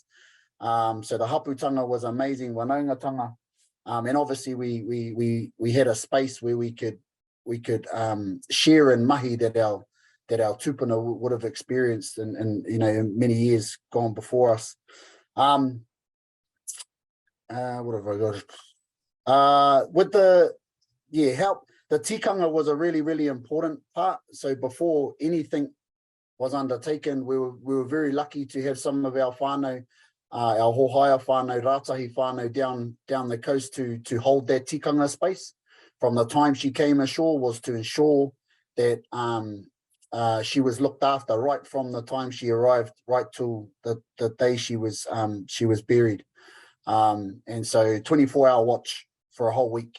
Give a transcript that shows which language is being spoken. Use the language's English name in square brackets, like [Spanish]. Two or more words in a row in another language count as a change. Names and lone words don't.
[English] So the haputanga was amazing, whanaungatanga, and obviously we had a space where we could share in mahi that our tupuna would have experienced in you know, in many years gone before us. What have I got? With the help, the tikanga was a really important part. So before anything was undertaken, we were very lucky to have some of our whānau, our hohaia whānau, rātahi whānau down the coast to hold that tikanga space. From the time she came ashore was to ensure that she was looked after right from the time she arrived right till the day she was buried. And so 24-hour watch for a whole week.